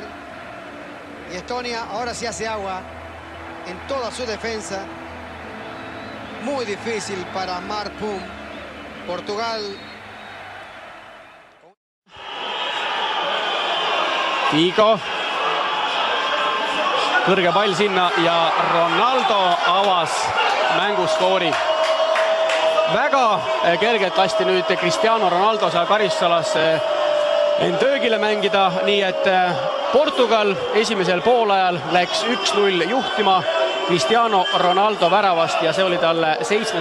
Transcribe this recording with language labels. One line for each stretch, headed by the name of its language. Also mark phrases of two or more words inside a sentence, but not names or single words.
Spanish: Y Estonia ahora sí hace agua en toda su defensa. Muy difícil para Marpum. Portugal. Figo.
Estonian: Kõrge pall sinna ja Ronaldo avas mänguskoori. Väga kergelt lasti nüüd Cristiano Ronaldo seal karistusalasse end töögile mängida, nii et Portugal esimesel poolajal läks 1-0 juhtima Cristiano Ronaldo väravast ja see oli talle 7.